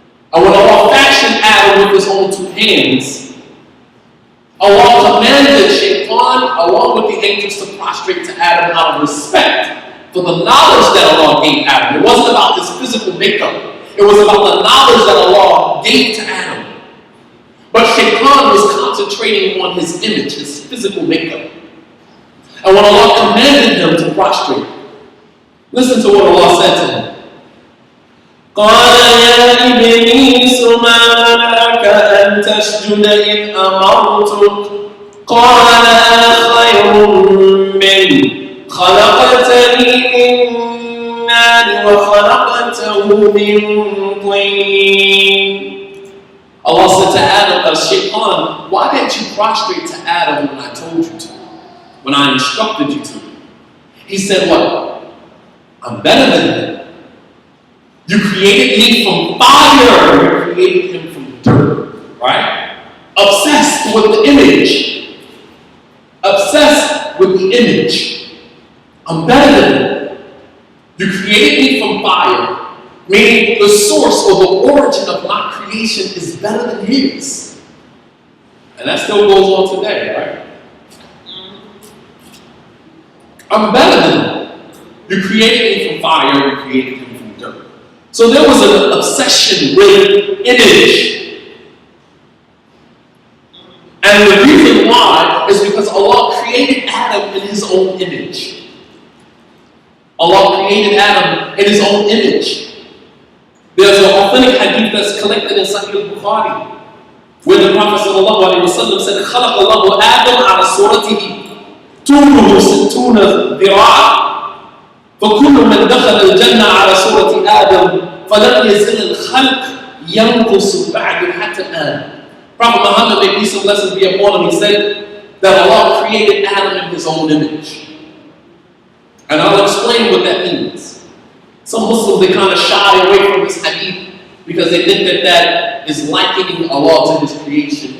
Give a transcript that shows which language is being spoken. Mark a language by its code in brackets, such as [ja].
[en] And when Allah fashioned Adam with his own 2 hands, Allah commanded Shaytaun, along with the angels, to prostrate to Adam out of respect for the knowledge that Allah gave Adam. It wasn't about his physical makeup. It was about the knowledge that Allah gave to Adam. But Shaytaun was concentrating on his image, his physical makeup. And when Allah commanded him to prostrate, listen to what Allah said to him. [ar] قال يا إبليس ما منعك أن تسجد إذ أمرتك قال أنا خير منه خلقتني من نار وخلقته من طين. [en] Allah said to Adam, Shaytaun, why didn't you prostrate to Adam when I told you to? When I instructed you to? He said, what? I'm better than him. You created me from fire. You created him from dirt. Right? Obsessed with the image. Obsessed with the image. I'm better than him. You created me from fire. Meaning the source or the origin of my creation is better than his. And that still goes on today, right? I'm better than him. You created me from fire. You created him from dirt. So there was an obsession with image. And the reason why is because Allah created Adam in his own image. Allah created Adam in his own image. There's an authentic hadith that's collected in Sahih al-Bukhari where the Prophet ﷺ said, [ar] خَلَقَ اللَّهُ آدَمَ عَلَى صُورَتِهِ طُولُهُ 60 ذِرَاعًا فكل من دخل الجنة على صورة آدم فلم يزل الخلق ينقص بعد حتى الآن. [en] Prophet Muhammad, may peace and blessings be upon him, he said that Allah created Adam in his own image. And I'll explain what that means. Some Muslims, they kind of shy away from this hadith because they think that that is likening Allah to his creation.